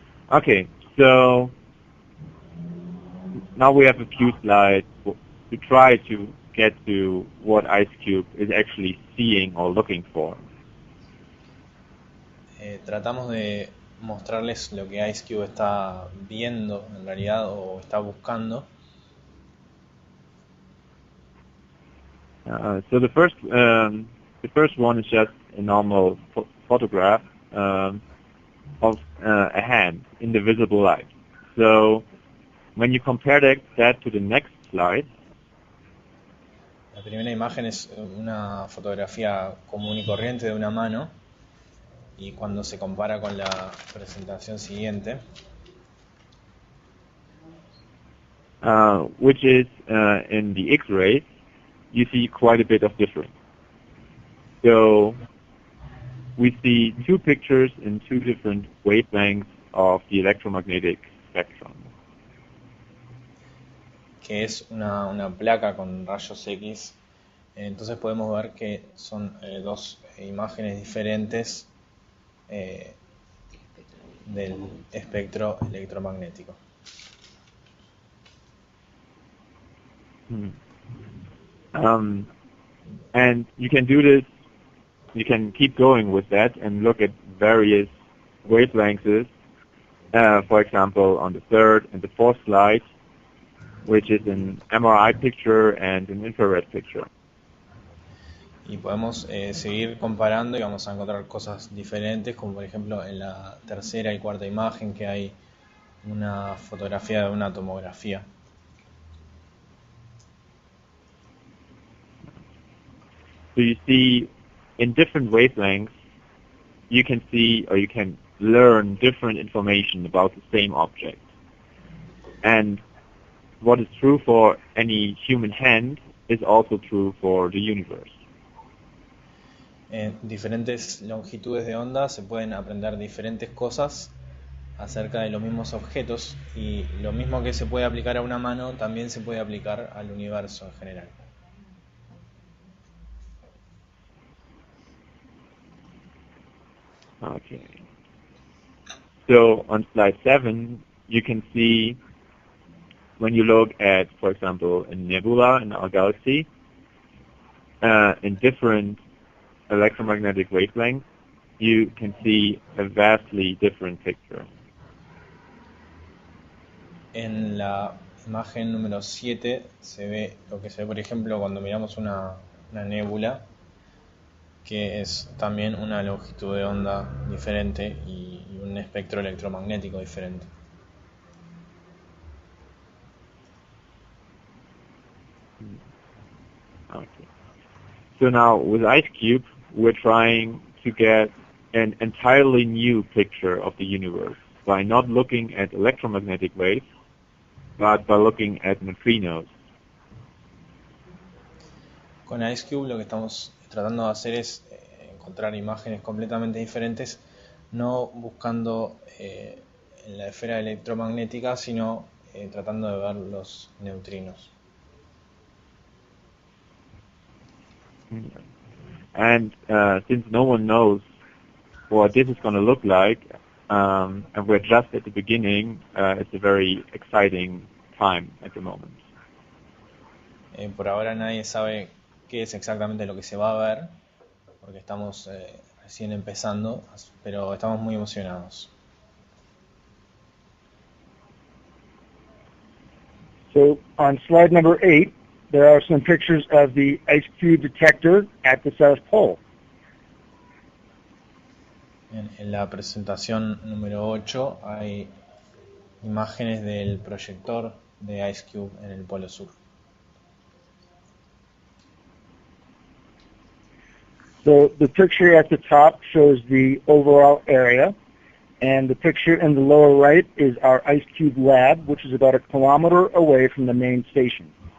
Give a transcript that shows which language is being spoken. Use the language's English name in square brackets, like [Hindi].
[English] Okay, so now we have a few slides to try to get to what IceCube is actually seeing or looking for. [Spanish] Tratamos de mostrarles lo que IceCube está viendo en realidad o está buscando. [English] So the first one is just a normal photograph of a hand in the visible light. So when you compare that to the next slide, [Spanish] la primera imagen es una fotografía común y corriente de una mano, y cuando se compara con la presentación siguiente, [English] which is in the X-rays, you see quite a bit of difference. So we see two pictures in two different wavelengths of the electromagnetic spectrum. [Spanish] Que es una placa con rayos X. Entonces podemos ver que son dos imágenes diferentes del espectro electromagnético. [English] And you can do this, you can keep going with that and look at various wavelengths, for example on the third and the fourth slide, which is an MRI picture and an infrared picture. [Spanish] Y podemos seguir comparando y vamos a encontrar cosas diferentes, como por ejemplo en la tercera y cuarta imagen que hay una fotografía de una tomografía. [English] So you see, in different wavelengths, you can see or you can learn different information about the same object. And what is true for any human hand is also true for the universe. [Spanish] En diferentes longitudes de onda se pueden aprender diferentes cosas acerca de los mismos objetos, y lo mismo que se puede aplicar a una mano también se puede aplicar al universo en general. [English] Okay. So on slide 7, you can see when you look at, for example, a nebula in our galaxy, in different electromagnetic wavelengths, you can see a vastly different picture. [Spanish] En la imagen número 7 se ve lo que se ve, por ejemplo, cuando miramos una nébula, que es también una longitud de onda diferente y un espectro electromagnético diferente. [English] Okay. So now with IceCube, we're trying to get an entirely new picture of the universe by not looking at electromagnetic waves, but by looking at neutrinos. [Spanish] Con IceCube lo que estamos tratando de hacer es encontrar imágenes completamente diferentes, no buscando en la esfera electromagnética, sino tratando de ver los neutrinos. [English] And since no one knows what this is going to look like, and we're just at the beginning, it's a very exciting time at the moment. [Spanish] Por ahora nadie sabe qué es exactamente lo que se va a ver, porque estamos recién empezando, pero estamos muy emocionados. [English] So on slide number 8, there are some pictures of the IceCube detector at the South Pole. [Spanish] En la presentación número 8 hay imágenes del proyector de IceCube en el Polo Sur. [English] So the picture at the top shows the overall area, and the picture in the lower right is our IceCube lab, which is about 1 kilometer away from the main station.